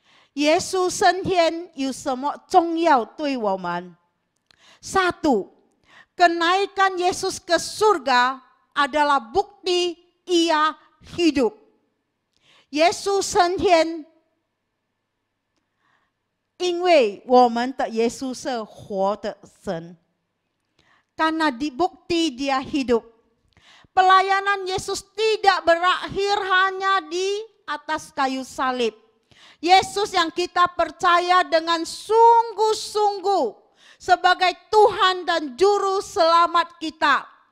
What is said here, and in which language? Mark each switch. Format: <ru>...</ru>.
<zh>Yesus 升天有什么重要对我们？</zh> <id>Satu, kenaikan Yesus ke surga adalah bukti ia hidup.</id> <zh>Yesus 升天，因为我们的耶稣是活的神。</zh> <id>Karena dibukti dia hidup. Pelayanan Yesus tidak berakhir hanya di atas kayu salib. Yesus yang kita percaya dengan sungguh-sungguh sebagai Tuhan dan Juru Selamat kita.</id>